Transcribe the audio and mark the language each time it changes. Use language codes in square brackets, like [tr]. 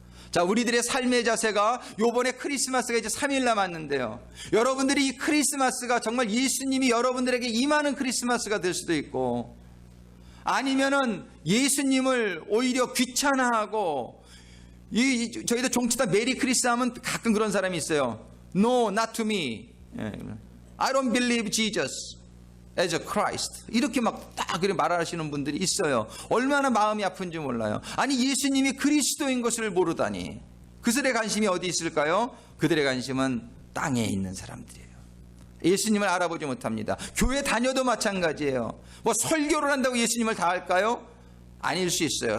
[ko] 자, 우리들의 삶의 자세가, 요번에 크리스마스가 이제 3일 남았는데요, 여러분들이 이 크리스마스가 정말 예수님이 여러분들에게 임하는 크리스마스가 될 수도 있고, 아니면은 예수님을 오히려 귀찮아하고, 저희도 종치다 메리 크리스 하면 가끔 그런 사람이 있어요. [en] No, not to me. I don't believe Jesus as a Christ. [ko] 이렇게 막 딱 말하시는 분들이 있어요. 얼마나 마음이 아픈지 몰라요. 아니, 예수님이 그리스도인 것을 모르다니. 그들의 관심이 어디 있을까요? 그들의 관심은 땅에 있는 사람들이에요. 예수님을 알아보지 못합니다. 교회 다녀도 마찬가지예요. 뭐 설교를 한다고 예수님을 다 할까요? 아닐 수 있어요.